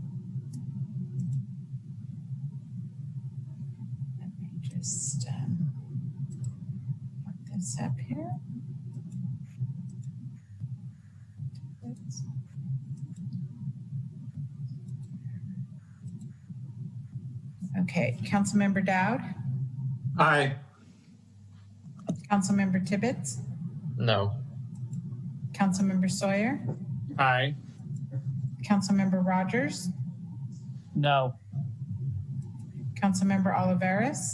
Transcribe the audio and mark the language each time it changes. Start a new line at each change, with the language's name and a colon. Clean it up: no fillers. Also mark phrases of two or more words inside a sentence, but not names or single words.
English: Let me just put this up here. Oops. Okay, Councilmember Dowd, Aye. Councilmember Tibbetts, No. Councilmember Sawyer, Aye. Councilmember Rogers, No. Councilmember Oliveras,